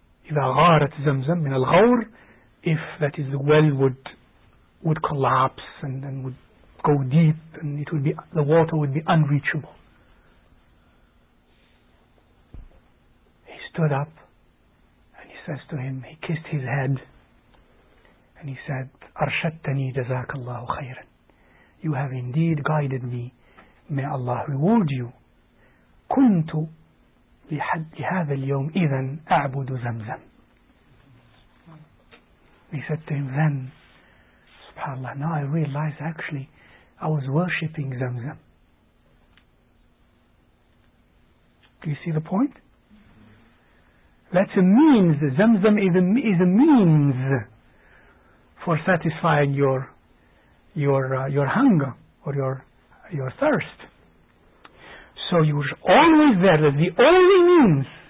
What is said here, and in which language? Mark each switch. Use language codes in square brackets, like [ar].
[ar] إذا غارت زمزم من الغور, [en] if that is the well would collapse and would go deep, and the water would be unreachable. He stood up and he says to him, he kissed his head and he said, [ar] أرشدتني جزاك الله خيرا. [en] You have indeed guided me. May Allah reward you. [ar] كنت لهذا اليوم إذن أعبد زمزم. [en] He said to him, then, subhanAllah, now I realize actually I was worshipping Zamzam. Do you see the point? That's a means. Zamzam is a means for satisfying your hunger or your thirst. So you're always there. That's the only means